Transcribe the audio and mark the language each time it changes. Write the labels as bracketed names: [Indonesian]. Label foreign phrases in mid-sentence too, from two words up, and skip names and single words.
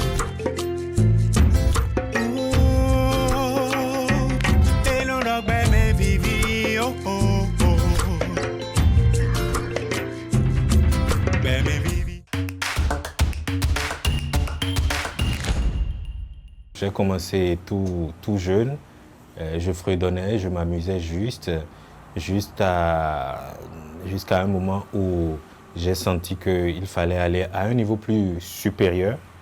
[Ewe] Enodo eme vivi, oh oh oh. Eme vivi. [French] J'ai commencé tout jeune, je fredonnais, je m'amusais jusqu'à un moment où j'ai senti qu'il fallait aller à un niveau plus supérieur.